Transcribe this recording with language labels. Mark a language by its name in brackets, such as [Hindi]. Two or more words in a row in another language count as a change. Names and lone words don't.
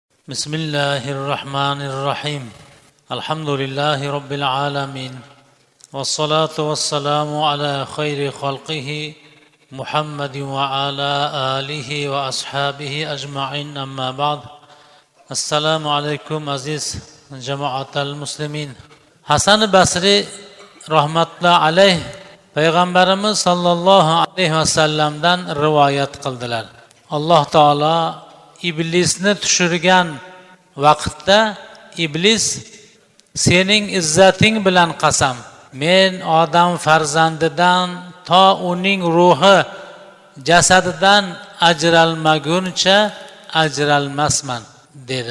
[Arabic] بسم الله الرحمن الرحيم الحمد لله رب العالمين والصلاة والسلام على خير خلقه محمد وعلى آله وأصحابه أجمعين أما بعد السلام عليكم عزيز جماعة المسلمين حسن بصري رحمة الله عليه [Uzbek] Peygamberimiz sallallohu alayhi vasallamdan rivoyat qildilar. Alloh taolo iblisni tushirgan vaqtda iblis sening izzating bilan qasam, men odam farzandidan to uning ruhi jasadidan ajralmaguncha ajralmasman dedi.